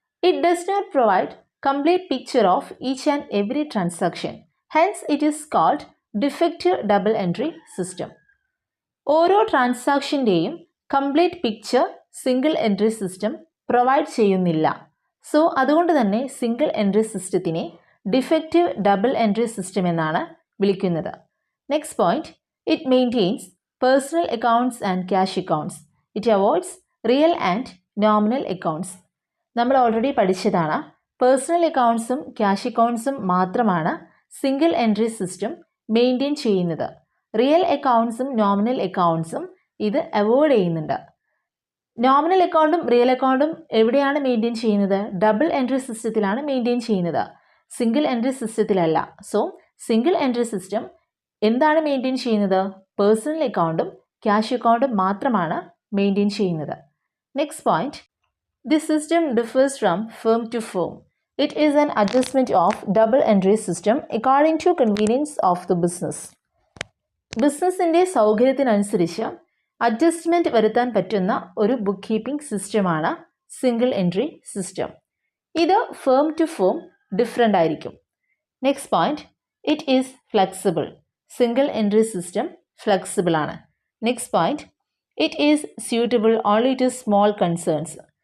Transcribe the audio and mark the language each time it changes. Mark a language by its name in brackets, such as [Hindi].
[English] It does not provide complete picture of each and every transaction. Hence, it is called defective double entry system. [Malayalam] ഓരോ ട്രാൻസാക്ഷൻ്റെയും complete picture single entry system provide ചെയ്യുന്നില്ല. So അതുകൊണ്ട് തന്നെ single entry സിസ്റ്റത്തിനെ defective double entry system എന്നാണ് വിളിക്കുന്നത്. [English] Next point, it maintains personal accounts and cash accounts. It avoids real and nominal accounts. [Malayalam] നമ്മൾ already പഠിച്ചതാണ്, personal അക്കൗണ്ട്സും cash അക്കൗണ്ട്സും മാത്രമാണ് single entry system maintain ചെയ്യുന്നത്. Real അക്കൗണ്ട്സും nominal അക്കൗണ്ട്സും ഇത് avoid ചെയ്യുന്നുണ്ട്. Nominal അക്കൗണ്ടും real അക്കൗണ്ടും എവിടെയാണ് മെയിൻറ്റെയിൻ ചെയ്യുന്നത്? ഡബിൾ എൻട്രി സിസ്റ്റത്തിലാണ് മെയിൻറ്റെയിൻ ചെയ്യുന്നത്, single entry സിസ്റ്റത്തിലല്ല. So single entry system എന്താണ് മെയിൻറ്റെയിൻ ചെയ്യുന്നത്? പേഴ്സണൽ അക്കൗണ്ടും ക്യാഷ് അക്കൗണ്ടും മാത്രമാണ് മെയിൻറ്റെയിൻ ചെയ്യുന്നത്. [English] Next point, this system differs from firm to firm. It is an adjustment of double entry system according to convenience of the business. [Malayalam] ബിസിനസ്സിൻ്റെ സൗകര്യത്തിനനുസരിച്ച് adjustment വരുത്താൻ പറ്റുന്ന ഒരു ബുക്ക് കീപ്പിംഗ് സിസ്റ്റമാണ് സിംഗിൾ എൻട്രി സിസ്റ്റം. ഇത് firm to firm different ആയിരിക്കും. [English] Next point, it is flexible. [Malayalam] Single entry system flexible ആണ്. [English] Next point, it is suitable only to small concerns.